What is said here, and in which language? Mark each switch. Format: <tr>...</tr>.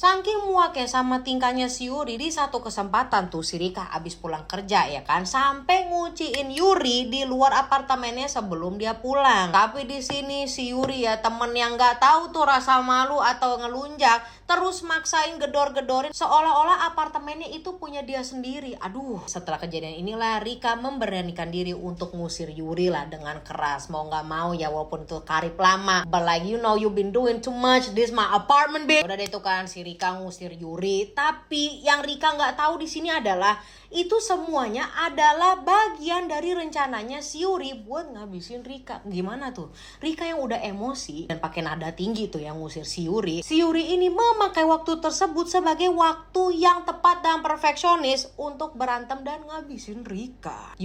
<id>Saking muaknya sama tingkahnya si Yuri, di satu kesempatan tuh si Rika abis pulang kerja ya kan, sampai nguciin Yuri di luar apartemennya sebelum dia pulang. Tapi di sini si Yuri ya, temen yang nggak tahu tuh rasa malu atau ngelunjak, terus maksain gedor-gedorin seolah-olah apartemennya itu punya dia sendiri. Aduh, setelah kejadian inilah Rika memberanikan diri untuk ngusir Yuri lah dengan keras. Mau nggak mau ya, walaupun itu karib lama,</id> <en>like you know you've been doing too much, this my apartment bitch.</en> <id>Udah deh tuh kan si Rika ngusir Yuri. Tapi yang Rika nggak tahu di sini adalah itu semuanya adalah bagian dari rencananya si Yuri buat ngabisin Rika. Gimana tuh? Rika yang udah emosi dan pakai nada tinggi tuh yang ngusir si Yuri. Si Yuri ini memakai waktu tersebut sebagai waktu yang tepat dan perfeksionis untuk berantem dan ngabisin Rika.</id>